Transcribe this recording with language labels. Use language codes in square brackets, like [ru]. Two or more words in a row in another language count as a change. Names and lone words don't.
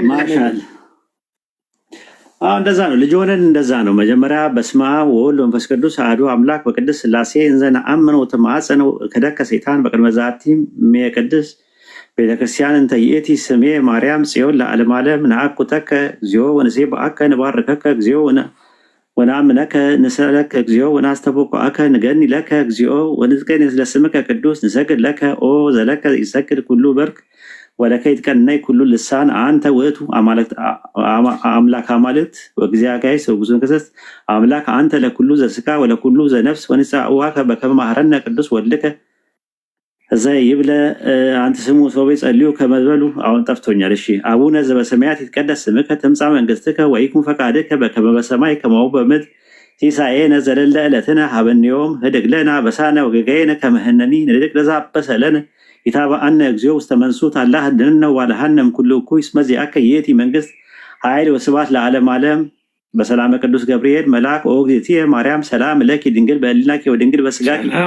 [gez] ማሻአላ። [am] እንደዛ ነው ልጅ ሆነን እንደዛ ነው። [gez] መጀመሪያ በስመ አብ ወወልድ ወመንፈስ ቅዱስ አሐዱ አምላክ በቅድስት ሥላሴ እንዘ ነአምነ ወተማፀነ ከደከ ሰይጣን በቅድመ ዛቲ ቅድስት ቤተክርስቲያን እንተ ይእቲ ስሜ ማርያም ጽዮን ለዓለመ ዓለም ነአኩተከ እግዚኦ ወንሴብሐከ ንባርከከ እግዚኦ ወነአምነከ ንስእለከ እግዚኦ ወናስተብቅዓከ ንገኒ ለከ እግዚኦ ወንዝቀኒ ለስምከ ቅዱስ ንሰግድ ለከ ኦ ዘለከ ይሰግድ ኩሉ በርክ ወለከ ይትቀነይ ኩሉ ልሳን አንተ ውእቱ አምላክ አማልክት ወእግዚአብሔር ወጉዙ ከሰስ አምላክ አንተ ለኩሉ ዘስጋ ወለኩሉ ዘነፍስ ወንጻዋከ በከመ መሐረነ ቅዱስ ወልድከ እዛ ይብለ አንተ ስሙ ሰው ጸልዩ ከመዝበሉ። [am] አሁን ጠፍቶኛል። [gez] እሺ አቡነ ዘበሰማያት ይትቀደስ ስምከ ትምጻእ መንግሥትከ ወይኩን ፈቃድከ በከመ በሰማይ ከማሁ በምድር ሲሳየነ ዘለለ ዕለትነ ሀበነ ዮም ህድግ ለነ አበሳነ ወጌጋየነ ከመ ንሕነኒ ንህድግ ለዘአበሰ ለነ ኢታብአነ እግዚኦ ውስተ መንሱት አላህ ድነነ ወአድኀነነ እምኩሉ እኩይ እስመ ዚአከ ይእቲ መንግሥት ኃይል ወስብሐት ለዓለመ ዓለም። በሰላመ ቅዱስ ገብርኤል መልአክ ኦ እግዝእትየ ማርያም ሰላም ለኪ ድንግል በሕሊናኪ ወድንግል በሥጋኪ